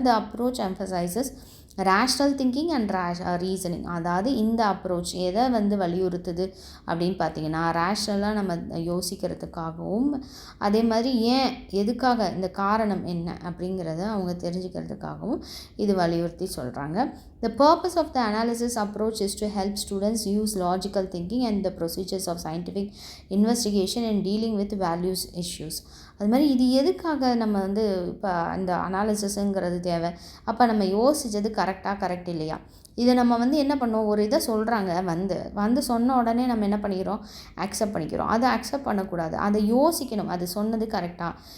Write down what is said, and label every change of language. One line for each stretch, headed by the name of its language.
English: The approach emphasises rational thinking and reasoning.
Tamil: அதாவது இந்த approach எதை வந்து வலியுறுத்துது அப்படின்னு பார்த்தீங்கன்னா ரேஷ்னலாக நம்ம யோசிக்கிறதுக்காகவும், அதே மாதிரி எதுக்காக, இந்த காரணம் என்ன அப்படிங்கிறத அவங்க தெரிஞ்சுக்கிறதுக்காகவும் இது வலியுறுத்தி சொல்கிறாங்க.
English: The purpose of the analysis approach is to help students use logical thinking and the procedures of scientific investigation in dealing with values issues.
Tamil: அது மாதிரி இது எதுக்காக நம்ம வந்து இப்போ அந்த அனாலிசிஸுங்கிறது தேவை, அப்போ நம்ம யோசித்தது கரெக்ட் இல்லையா, இதை நம்ம வந்து என்ன பண்ணோம், ஒரு இதை சொல்கிறாங்க வந்து சொன்ன உடனே நம்ம என்ன பண்ணிக்கிறோம், அக்செப்ட் பண்ணிக்கிறோம். அதை அக்செப்ட் பண்ணக்கூடாது, அதை யோசிக்கணும், அது சொன்னது கரெக்டாக.